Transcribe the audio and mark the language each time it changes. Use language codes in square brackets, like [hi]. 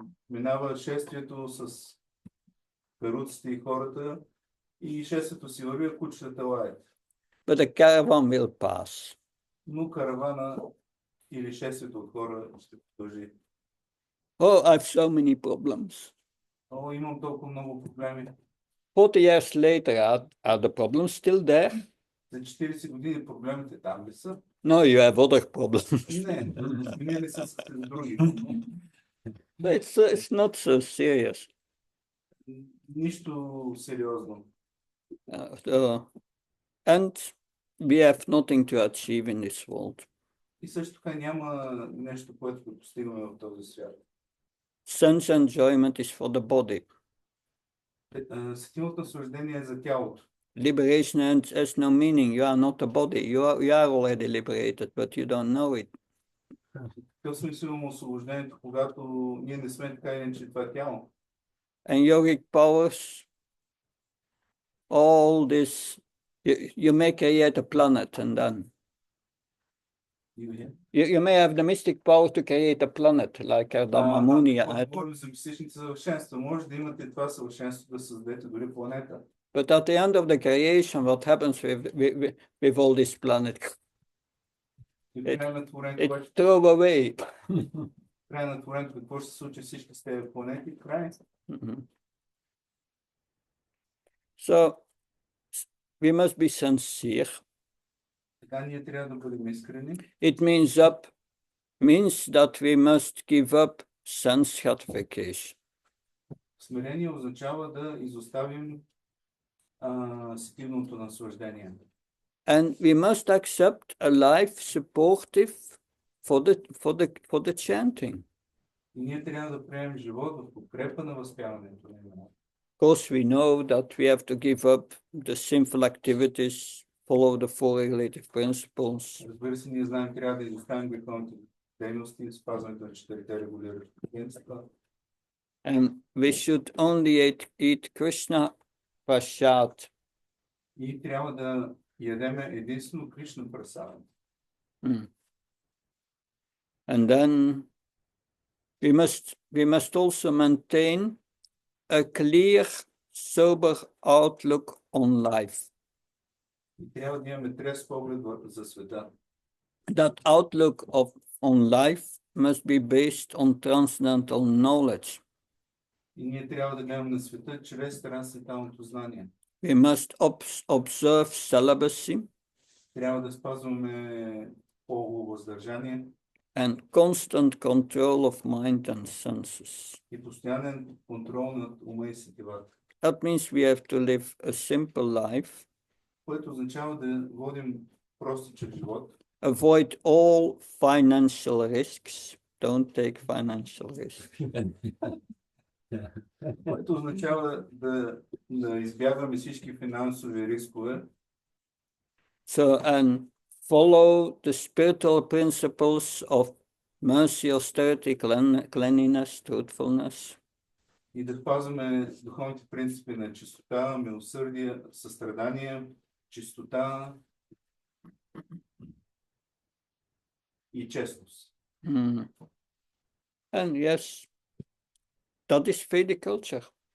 [bg] Минава шествието с каруците и хората и шествието си върви, а кучетата лаят. [en] But the caravan will pass. [bg] Но каравана или шествието от хора ще продължи. [en] Oh, I have so many problems. [bg] О, имам толкова много проблеми. [en] 40 years later, are the problems still there? [bg] За 40 години проблемите там ли са? [en] No, you have other problems. [bg] Не, сменили са с други. [en] It's not so serious. [bg] Нищо сериозно. [en] And we have nothing to achieve in this world. [bg] И също така няма нещо, което да постигаме в този свят. [en] Sense enjoyment is for the body. [bg] Сетивното наслаждение е за тялото. [en] Liberation has no meaning. You are not a body. You are already liberated, but you don't know it. [bg] Какъв смисъл има освобождението, когато ние не сме така или че това е тяло? [en] And yogic powers, all this, you may create a planet and then you may have the mystic power to create a planet like Ardama Muni. [bg] Говорим за мистичните съвършенства. Може да имате това съвършенство да създадете дори планета. [en] But at the end of the creation, what happens with all this planet? It's throw away. [bg] Край на творението, какво ще се случи всички с тези планети? Край. [en] So we must be sincere. [bg] Така ние трябва да бъдем искрени. [en] It means that we must give up sense gratification. [bg] Смирение означава да изоставим сетивното наслаждение. [en] And we must accept a life supportive for the chanting. [bg] И ние трябва да приемем живот в подкрепа на възпяването на имена. [en] Of course, we know that we have to give up the sinful activities, follow the four regulative principles. [bg] Разбира се, ние знаем, трябва да изоставим греховните дейности, спазването на четирите регулиращи принципа. [en] And we should only eat Krishna prasad. [bg] И трябва да ядеме единствено Кришна прасад. [en] And then we must also maintain a clear, sober outlook on life. [bg] И трябва да имаме трезв поглед за света. [en] That outlook on life must be based on transcendental knowledge. [bg] И ние трябва да гледаме на света чрез трансценденталното знание. [en] We must observe celibacy [bg] Трябва да спазваме полово въздържание [en] and constant control of mind and senses. [bg] и постоянен контрол над ума и сетивата. [en] That means we have to live a simple life, [bg] Което означава да водим простичък живот, [en] avoid all financial risks. Don't take financial risks. [bg] което означава да избягваме всички финансови рискове [en] So, and follow the spiritual principles of mercy, austerity, cleanliness, truthfulness. [bg] и да спазваме духовните принципи на чистота, милосърдие, състрадание, чистота и честност. Mm. [en] And yes, that is Vedic culture.